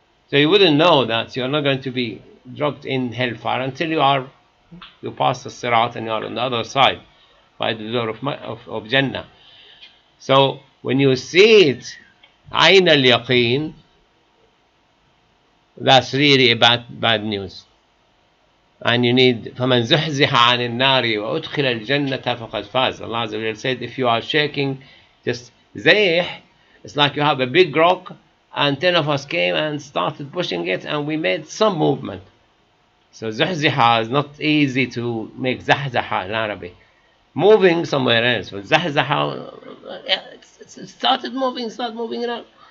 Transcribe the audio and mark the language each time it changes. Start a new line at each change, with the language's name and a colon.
English: So you wouldn't know that you're not going to be dropped in hellfire until you pass the Sirat and you are on the other side by the door of Jannah. So when you see it, Ayn al-Yaqeen, that's really bad news. And you need
Arabic: فَمَنْ زُحْزِحَ عَنِ النَّارِ وَأُدْخِلَ الْجَنَّةَ فَقَدْ فَازَ.
English: Allah Azza wa Jalla said, if you are shaking, just زَيْح, it's like you have a big rock and 10 of us came and started pushing it and we made some movement. So زُحْزِحَ is not easy to make زَحْزَحَ in Arabic. Moving somewhere else. But زَحْزَحَ, it started moving around.